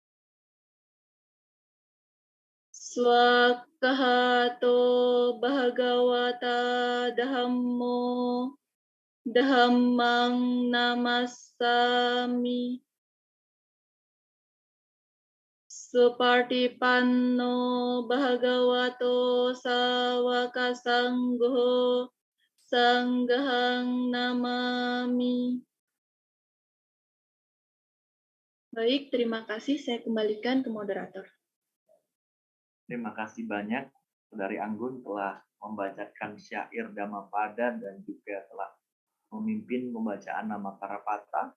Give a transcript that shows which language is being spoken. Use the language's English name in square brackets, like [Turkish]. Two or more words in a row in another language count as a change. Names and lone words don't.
[Pali] Swakahato Bhagawata Dhammo Dhammang Namassami Supartipanno Bhagavato Sawaka Sangho Sanggahang namami. [Indonesian] Baik, terima kasih. Saya kembalikan ke moderator. Terima kasih banyak Saudari Anggun telah membacakan syair Dhammapada dan juga telah memimpin pembacaan nama Karapata.